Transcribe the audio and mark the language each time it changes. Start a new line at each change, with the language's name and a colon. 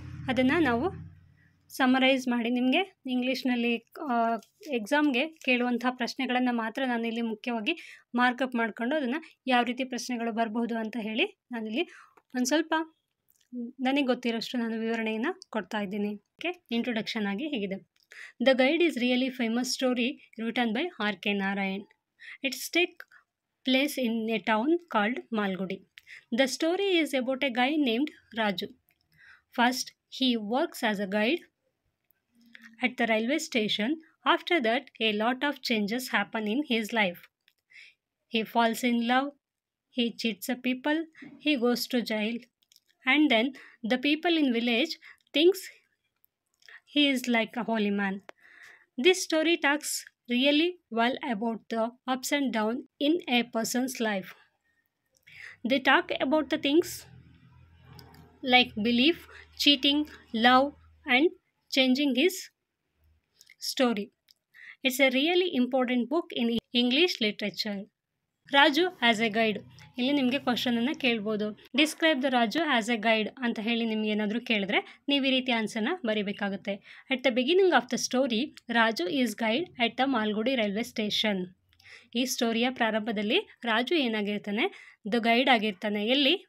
Kannada: ಅದನ್ನು ನಾವು ಸಮರೈಸ್ ಮಾಡಿ ನಿಮಗೆ ಇಂಗ್ಲೀಷ್ನಲ್ಲಿ ಎಕ್ಸಾಮ್ಗೆ ಕೇಳುವಂಥ ಪ್ರಶ್ನೆಗಳನ್ನು ಮಾತ್ರ ನಾನಿಲ್ಲಿ ಮುಖ್ಯವಾಗಿ ಮಾರ್ಕಪ್ ಮಾಡಿಕೊಂಡು ಅದನ್ನು ಯಾವ ರೀತಿ ಪ್ರಶ್ನೆಗಳು ಬರಬಹುದು ಅಂತ ಹೇಳಿ ನಾನಿಲ್ಲಿ ಒಂದು ಸ್ವಲ್ಪ ನನಗೆ ಗೊತ್ತಿರೋಷ್ಟು ನಾನು ವಿವರಣೆಯನ್ನು ಕೊಡ್ತಾ ಇದ್ದೀನಿ.
English: okay,
Kannada: ಇಂಟ್ರೊಡಕ್ಷನ್ ಆಗಿ ಹೀಗಿದೆ.
English: The Guide is really famous story written by R.K. Narayan. It's take place in a town called Malgudi. The story is about a guy named Raju. First, he works as a guide at the railway station. After that, a lot of changes happen in his life. He falls in love, he cheats the people, he goes to jail, and then the people in village thinks he is like a holy man. This story talks really well about the ups and downs in a person's life. They talk about the things like belief, cheating, love, and changing his story. It's a really important book in English literature. Raju as a guide.
Kannada: ಇಲ್ಲಿ ನಿಮಗೆ ಕ್ವಶನನ್ನು ಕೇಳ್ಬೋದು.
English: describe the Raju as a guide
Kannada: ಅಂತ ಹೇಳಿ ನಿಮ್ಗೆ ಏನಾದರೂ ಕೇಳಿದ್ರೆ ನೀವು ಈ ರೀತಿ ಆನ್ಸರ್ನ ಬರೀಬೇಕಾಗುತ್ತೆ.
English: At the beginning of the story, Raju is guide at the Malgudi railway station.
Kannada: ಈ ಸ್ಟೋರಿಯ ಪ್ರಾರಂಭದಲ್ಲಿ ರಾಜು ಏನಾಗಿರ್ತಾನೆ, ದ ಗೈಡ್ ಆಗಿರ್ತಾನೆ. ಎಲ್ಲಿ?